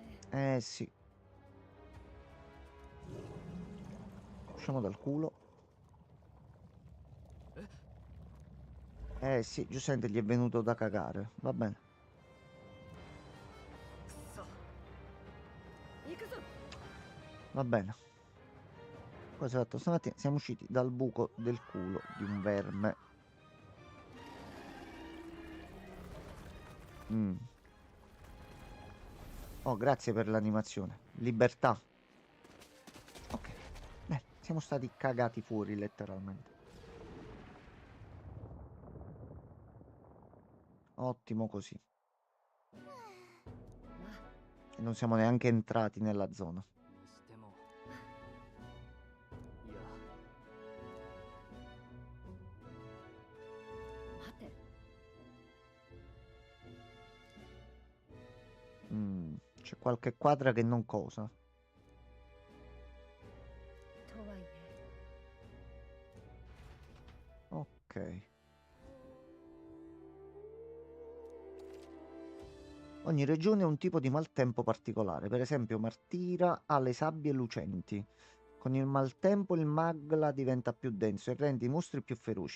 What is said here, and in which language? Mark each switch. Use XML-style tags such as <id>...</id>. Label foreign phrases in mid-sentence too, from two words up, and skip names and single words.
<it>Eh sì. Usciamo dal culo. Eh sì, giustamente gli è venuto da cagare. Va bene.</it> <ja>くそ行くぞ</ja> <it>Va bene. Cosa ho fatto stamattina? Siamo usciti dal buco del culo di un verme. Mm. Oh, grazie per l'animazione. Libertà. Ok. Beh, siamo stati cagati fuori letteralmente. Ottimo così. E non siamo neanche entrati nella zona.</it> <ja>にしてもいや待て。</ja> <it>C'è qualche quadra che non cosa.</it> <ja>とはいえ</ja> <it>Ok. Ogni regione ha un tipo di maltempo particolare. Per esempio, Martira ha le sabbie lucenti. Con il maltempo il magla diventa più denso e rende i mostri più feroci.</it>